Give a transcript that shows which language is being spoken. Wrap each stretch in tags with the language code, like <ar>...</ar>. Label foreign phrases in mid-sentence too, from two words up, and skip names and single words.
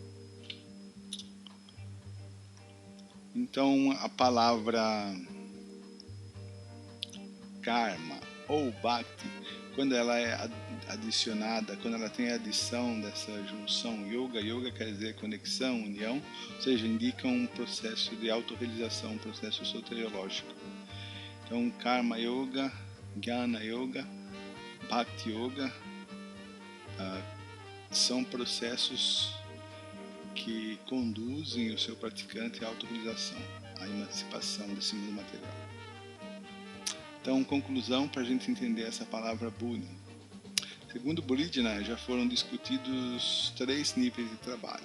<pt>Então a palavra karma ou bhakti, quando ela é adicionada, quando ela tem a adição dessa junção yoga quer dizer conexão, união, ou seja, indica um processo de autorrealização, um processo soteriológico. Então karma yoga, jnana yoga, bhakti yoga são processos que conduzem o seu praticante à autorrealização, à emancipação desse mundo material. Então, conclusão para a gente entender essa palavra Buddhi. Segundo Buridjana, já foram discutidos 3 níveis de trabalho.</pt>